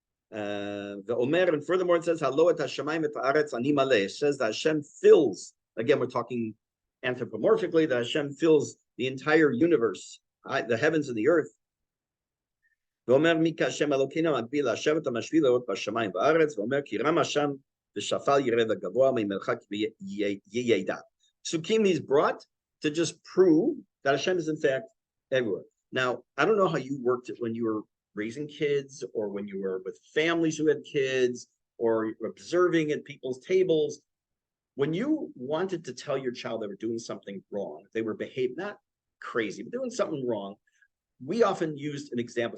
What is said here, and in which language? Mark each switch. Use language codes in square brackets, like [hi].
[en] And furthermore, it says, it says that Hashem fills, again, we're talking anthropomorphically, that Hashem fills the entire universe, the heavens and the earth. [he] ואומר מי כהשם אלוקינו מגביל לשבת המשביל לראות בשמיים בארץ, ואומר כי רם השם ושפל ירד הגבוה ממרחק ידע. [en] Psukim he's brought to just prove that Hashem is in fact everywhere. Now, I don't know how you worked it when you were raising kids or when you were with families who had kids or observing at people's tables. When you wanted to tell your child they were doing something wrong, they were behaving, not crazy, but doing something wrong, we often used an example.